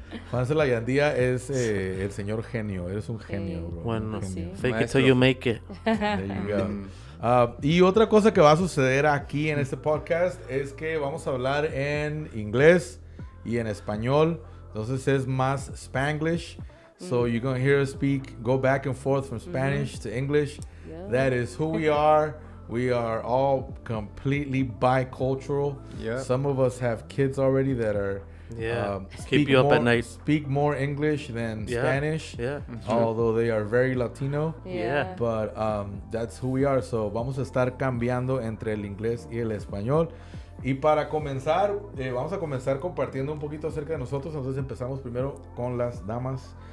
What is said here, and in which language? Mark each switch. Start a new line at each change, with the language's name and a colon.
Spanish: Juan Zelayandía es el señor genio. Eres un genio, bro. Bueno, genio.
English: fake it till you make it. There you go.
Spanish: Y otra cosa que va a suceder aquí en este podcast es que vamos a hablar en inglés y en español. Entonces es más Spanglish.
English: So you're going to hear us go back and forth from Spanish to English. Yeah. That is who we are. We are all completely bicultural. Yep. Some of us have kids already that are keep you up at night. Speak more English than Spanish. Yeah. Although they are very Latino. Yeah. But that's who we are.
Spanish: So vamos a estar cambiando entre el inglés y el español. Y para comenzar, vamos a comenzar compartiendo un poquito acerca de nosotros. Entonces empezamos primero con las damas.